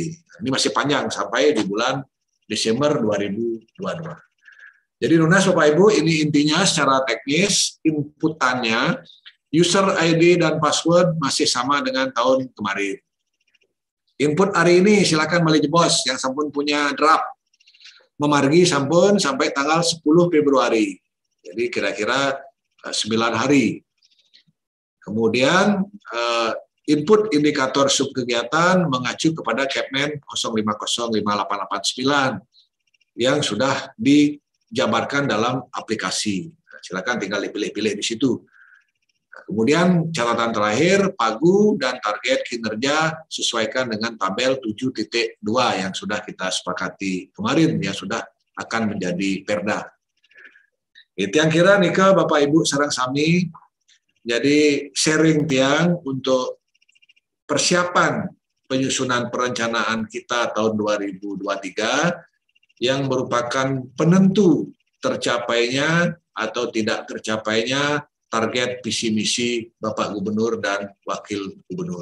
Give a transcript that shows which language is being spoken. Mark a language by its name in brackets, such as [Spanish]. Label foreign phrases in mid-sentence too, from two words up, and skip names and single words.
[Indonesian] Ini masih panjang sampai di bulan Desember 2022. Jadi Nunas Bapak Ibu, ini intinya secara teknis, inputannya, user ID dan password masih sama dengan tahun kemarin. Input hari ini silakan balik bos yang sampun punya draft. [Balinese] Memargi sampun [Indonesian] sampai tanggal 10 Februari. Jadi kira-kira 9 hari. Kemudian input indikator subkegiatan mengacu kepada Kepmen 05058889 yang sudah dijabarkan dalam aplikasi. Nah, silakan tinggal dipilih-pilih di situ. Nah, kemudian catatan terakhir, pagu dan target kinerja sesuaikan dengan tabel 7.2 yang sudah kita sepakati kemarin, yang sudah akan menjadi perda. Itu yang kira nih ke Bapak Ibu [Balinese] sareng sami, [Indonesian] jadi sharing tiang untuk persiapan penyusunan perencanaan kita tahun 2023 yang merupakan penentu tercapainya atau tidak tercapainya target visi misi Bapak Gubernur dan Wakil Gubernur.